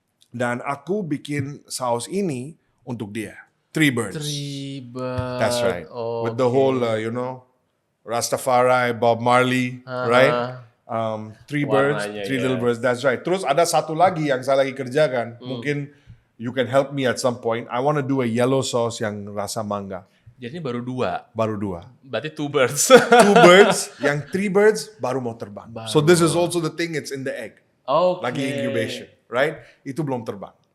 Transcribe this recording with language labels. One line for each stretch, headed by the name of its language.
Indonesian: Dan aku bikin saus ini untuk dia.
English: 3 birds. 3 birds. That's right. Oh, With the whole, Rastafari, Bob Marley, right? 3 birds,
Indonesian: Warnanya,
English: 3 little birds. That's right.
Indonesian: Terus ada satu lagi yang saya lagi kerjakan.
English: Mungkin you can help me at some point. I want to do a yellow sauce
Indonesian: yang rasa mangga. Jadi baru 2. Baru 2. Berarti 2 birds. 2 birds, yang 3 birds baru mau terbang.
English: So this is also the thing, it's in the egg. Okay.
Indonesian: Lagi incubation, right? Itu belum terbang.